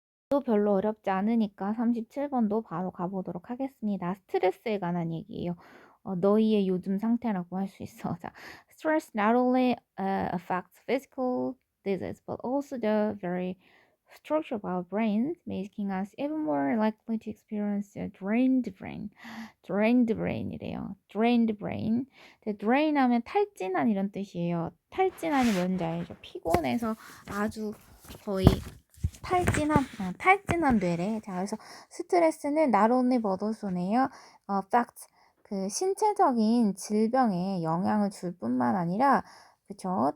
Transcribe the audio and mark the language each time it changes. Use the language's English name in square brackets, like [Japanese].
[Korean] 또 별로 어렵지 않으니까 37번도 바로 가보도록 하겠습니다. 스트레스에 관한 얘기예요. 너희의 요즘 상태라고 할 수 있어. [English] 자, stress not only affects physical disease, but also the very structure of our brains, making us even more likely to experience a drained brain. drained brain [Korean] 이래요. [English] drained brain. [Korean] drain 하면 탈진한 이런 뜻이에요. 탈진한이 뭔지 알죠? 피곤해서 아주 거의 탈진한 뇌래. 자, 그래서 스트레스는 [English] not only but also [Korean] 네요. fact, 그 신체적인 질병에 영향을 줄 뿐만 아니라, 그쵸?